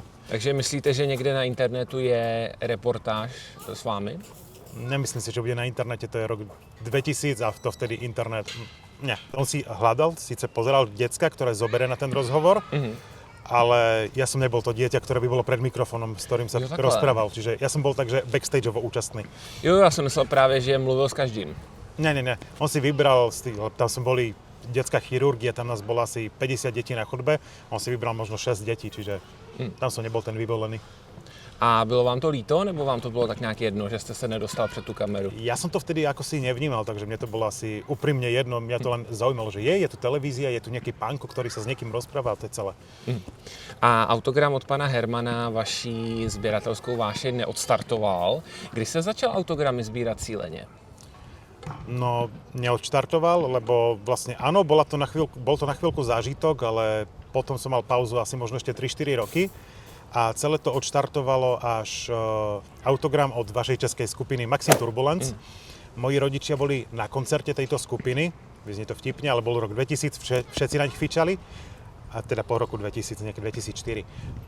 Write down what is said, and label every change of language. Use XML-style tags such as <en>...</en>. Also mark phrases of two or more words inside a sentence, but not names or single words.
<cs>Takže myslíte, že někde na internetu je reportáž s vámi?</cs> <sk>Nemyslím si, že bude na internete, to je rok 2000 a to vtedy internet... Nie. On si hľadal, síce pozeral decka, ktoré zoberie na ten rozhovor, ale ja som nebol to dieťa, ktoré by bolo pred mikrofónom, s ktorým sa rozprával. Čiže ja som bol takže backstageovo účastný.</sk> <cs>Jo, já jsem myslel právě, že mluvil s každým.</cs> <sk>Nie. On si vybral, tam som boli detská chirurgia, tam nás bolo asi 50 detí na chodbe, on si vybral možno 6 detí, čiže tam som nebol ten vyvolený.</sk> <cs>A bylo vám to líto, nebo vám to bylo tak nějak jedno, že jste se nedostal před tu kameru?</cs> <sk>Ja som to vtedy ako si nevnímal, takže mne to bolo asi úprimne jedno. Mňa to len zaujímalo, že je tu televízia, je tu nejaký pánko, ktorý sa s niekým rozpráva, to je celé.</sk> <cs>A autogram od pana Hermana vaší sběratelskou vášeň neodstartoval. Kdy se začal autogramy sbírat cíleně? No,</cs> <sk>neodštartoval, lebo vlastne áno, bol to na chvíľku zážitok, ale potom som mal pauzu asi možno ešte 3-4 roky. A celé to odštartovalo až autogram od vašej českej skupiny Maxim Turbulence. Moji rodičia boli na koncerte tejto skupiny, vyznie to vtipne, ale bol rok 2000, všetci na nich fičali, a teda po roku 2000, nejaké 2004.</sk>